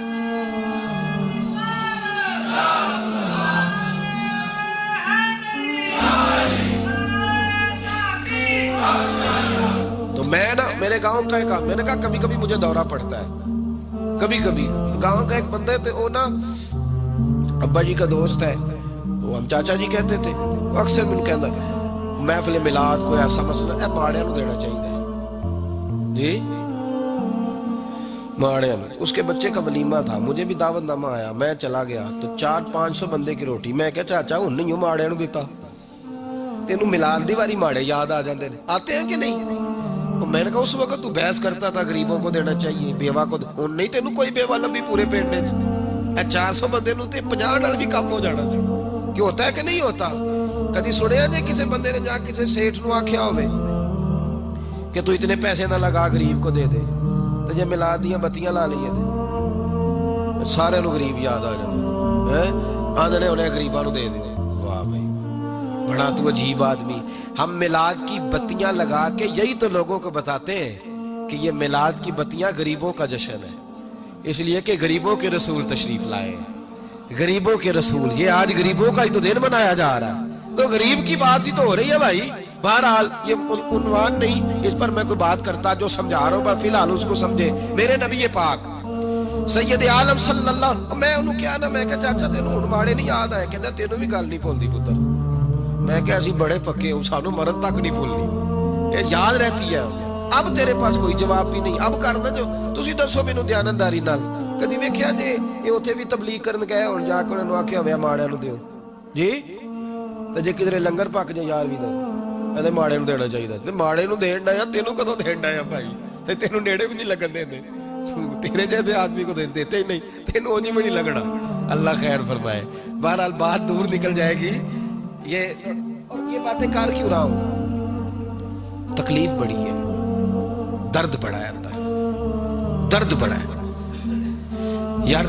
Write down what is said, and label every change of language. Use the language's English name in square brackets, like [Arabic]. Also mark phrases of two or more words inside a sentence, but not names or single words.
[Urdu] تو میں نا میرے گاؤں کا ایک، میں نے کہا کبھی کبھی مجھے دورہ پڑتا ہے، کبھی کبھی گاؤں کا ایک بندہ تھے، وہ نا ابا جی کا دوست ہے، وہ ہم چاچا جی کہتے تھے، وہ اکثر من کہنا محفل میلاد کوئی ایسا مسئلہ ہے [Punjabi] ماڑیاں نو دینا چاہیے جی، ماڑیاں نو۔ [Urdu] اس کے بچے کا ولیمہ تھا، مجھے بھی دعوت نامہ آیا، میں چلا گیا تو 400-500 بندے کی روٹی، میں کہا چاچا ہوں نہیں ہوں [Punjabi] ماڑیاں نو دیتا، تینوں میلاد دی واری ماڑے یاد آ جاندے نے، [Urdu] آتے ہیں کہ نہیں؟ میں نے کہا اس وقت تو بحث کرتا تھا غریبوں کو دینا چاہیے، بیوہ کو نہیں، [Punjabi] تینوں کوئی بیوہ لبھی پورے پنڈ وچ، 400 بندے نو تے 50 نال بھی کم ہو جانا سی، [Urdu] کہ ہوتا ہے کہ نہیں ہوتا؟ [Punjabi] کدی سنیا جے کسی بندے نے جا کسی سیٹھ نو آکھیا ہوئے کہ تو اتنے پیسے نہ لگا غریب کو دے دے، تو جے میلاد دیاں بتیاں لا لئیے تے سارے نو غریب یاد آ جاندے، آندے انہیں غریباں نو دے دے۔ [Urdu] واہ بھائی بڑا تو عجیب آدمی۔ ہم میلاد کی بتیاں لگا کے یہی تو لوگوں کو بتاتے ہیں کہ یہ میلاد کی بتیاں غریبوں کا جشن ہے، اس لیے کہ غریبوں کے رسول تشریف لائے ہیں، غریبوں کے رسول، یہ آج غریبوں کا ہی تو دن منایا جا رہا ہے، تو غریب کی بات ہی تو ہو رہی ہے بھائی۔ بہرحال یہ عنوان نہیں، اس پر میں کوئی بات کرتا، جو سمجھا رہا ہوں فی الحال اس کو سمجھے۔ میرے نبی پاک سید عالم صلی اللہ، [Punjabi] میں انہوں کیا نا، میں کہا چاچا تینوں عنوانے نہیں یاد آئے، کہتا تینوں بھی گل نہیں بھولدی پتر، میں کہا اسی بڑے پکے ہوں، سانوں مرن تک نہیں بھولنی، [Urdu] یہ یاد رہتی ہے۔ اب تیرے پاس کوئی جواب بھی نہیں، [Punjabi] اب کرنا جو تسی دسو مینوں دیانتداری نال، کدی ویکھیا جی یہ اوتھے بھی تبلیغ کرن گئے ہون، جا کے انہاں نوں آکھیا ہویا ماڑیاں نوں دیو جی، تے جے کدھر لنگر پک جائے یار بھی کہندے ماڑے نوں دینا چاہیے، تے ماڑے نوں دین ڈایا، تینوں کدوں دین ڈایا بھائی، تے تینوں نیڑے بھی نہیں لگن دیندے، [Urdu] تیرے جیسے آدمی کو دیتے ہی نہیں، [Punjabi] تینوں اونجی بھی نہیں لگنا، اللہ خیر فرمائے۔ [Urdu] بہرحال بات دور نکل جائے گی، اور یہ باتیں کر کیوں رہا ہوں؟ تکلیف بڑی ہے، درد بڑا ہے، اندر درد بڑا ہے یار۔